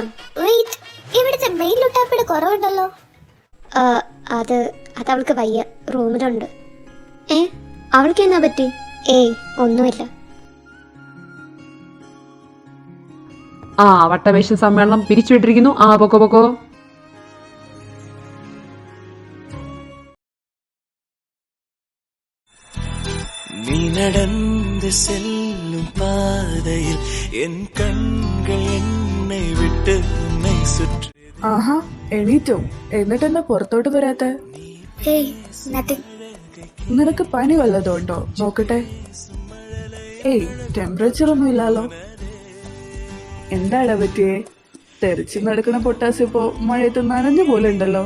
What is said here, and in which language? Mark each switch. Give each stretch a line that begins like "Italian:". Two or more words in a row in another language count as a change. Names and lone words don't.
Malayalam: വെയിറ്റ്, ഇവിടുത്തെ മെയിൻ ലുട്ടാപ്പിയുടെ കുറവുണ്ടല്ലോ. അത് അവൾക്ക് വയ്യ, റൂമിലുണ്ട്. അവൾക്ക് എന്നാ പറ്റി? ഏയ് ഒന്നുമില്ല. ആ, വട്ടവേഷ സമ്മേളനം പിരിച്ചുവിട്ടിരിക്കുന്നു. ആ, പൊക്കോ പൊക്കോ.
Tamil: நீ நடந்து செல்லும் பாதையில் என் கண்கள் என்னை விட்டு உன்னை சுற்றி.
Malayalam: ആഹാ, എണീറ്റോ? എന്നിട്ടെന്നാ പുറത്തോട്ട് വരാത്ത? ഹേയ്, നത്തിങ്. നിനക്ക് പനി വല്ലതും ഉണ്ടോ? നോക്കട്ടെ. ഏയ്, ടെമ്പറേച്ചർ ഒന്നും ഇല്ലല്ലോ. എന്താടാ പറ്റിയേ? തെറിച്ച് നടക്കുന്ന പൊട്ടാസ് ഇപ്പോ മഴയത്ത് നനഞ്ഞ പോലെ ഉണ്ടല്ലോ.